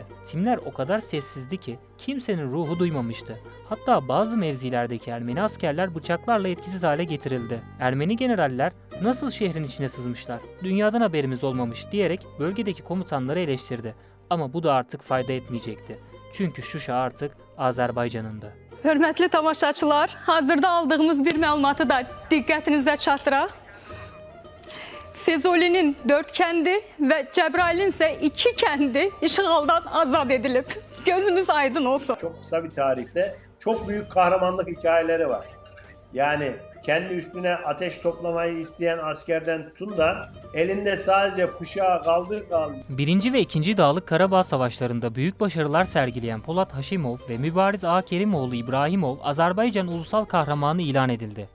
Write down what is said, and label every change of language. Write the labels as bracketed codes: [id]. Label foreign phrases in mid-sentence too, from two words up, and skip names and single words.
[tr] Timler o kadar sessizdi ki kimsenin ruhu duymamıştı. Hatta bazı mevzilerdeki Ermeni askerler bıçaklarla etkisiz hale getirildi. Ermeni generaller nasıl şehrin içine sızmışlar, dünyadan haberimiz olmamış diyerek bölgedeki komutanları eleştirdi. Ama bu da artık fayda etmeyecekti. Çünkü Şuşa artık Azərbaycanındı. [az] Hörmətli tamaşaçılar, hazırda aldığımız bir məlumatı da diqqətinizə çatdıraq. Füzulinin 4 kəndi və Cəbrailin isə 2 kəndi işğaldan azad edilib. Gözümüz aydın olsun. [tr] Çok kısa bir tarihte çok büyük kahramanlık hikayeleri var. Yani kendi üstüne ateş toplamayı isteyen askerden tutun da elinde sadece bıçağı kaldı. 1. ve 2. Dağlık Karabağ Savaşları'nda büyük başarılar sergileyen Polat Haşimov ve Mübariz Ağa Kerimoğlu İbrahimov Azerbaycan Ulusal Kahramanı ilan edildi.